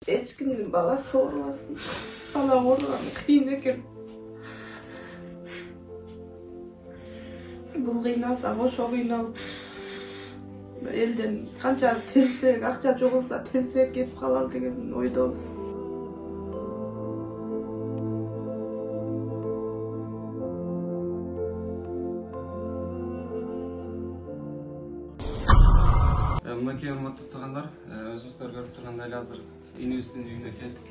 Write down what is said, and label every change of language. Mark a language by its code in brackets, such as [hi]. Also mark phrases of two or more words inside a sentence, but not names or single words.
[kk] Ешкімнің баласы ауырмасын. Бала ауырған қиын екен. Бұл қиналса қоша қиналып, елден қанша тезірек ақша жоғалса тезірек кетіп қалар деген ойдамыз. [ky] Мынакей урматтуу туугандар, өзүңүздөр көрүп тургандай эле азыр инибиздин үйүнө келдик.